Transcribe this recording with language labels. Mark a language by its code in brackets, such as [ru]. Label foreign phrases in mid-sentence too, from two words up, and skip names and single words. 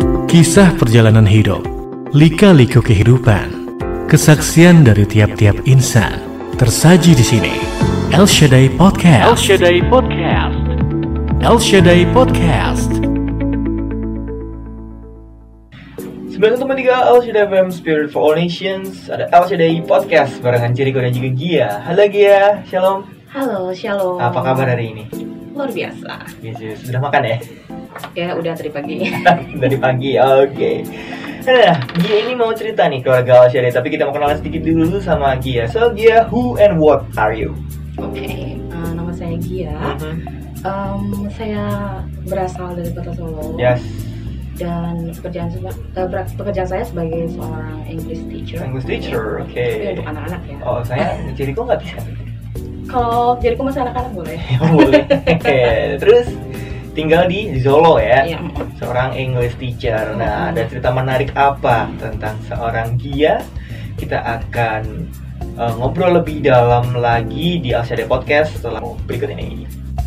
[id] Kisah perjalanan hidup, lika-liku kehidupan, kesaksian dari tiap-tiap insan tersaji di sini. El Shaddai Podcast. El Shaddai Podcast. El Shaddai Podcast. 93 El Shaddai FM Spirit for All Nations. Ada El Shaddai Podcast barengan Jericho dan juga Gia. Halo Gia, shalom. Halo, shalom. Apa kabar hari ini? Luar biasa. Yes. Sudah makan ya? Ya, udah tadi pagi. Dari pagi, oke. Nah, Gia ini mau cerita nih keluarga El Shaddai, tapi kita mau kenalan sedikit dulu sama Gia. [en] So, Gia, who and what are you? [id] Oke, nama saya Gia. Saya berasal dari Kota Solo. Yes. Dan pekerjaan saya sebagai seorang [en] English teacher. English teacher, [id] oke. Tapi untuk anak-anak ya. Oh, saya Jericho nggak bisa. Kalau Jericho masih anak-anak boleh. Boleh. Terus tinggal di Solo ya. Iya. Seorang [en] English teacher. [id] Nah, ada cerita menarik apa tentang seorang Gia? Kita akan ngobrol lebih dalam lagi di El Shaddai Podcast setelah berikut ini.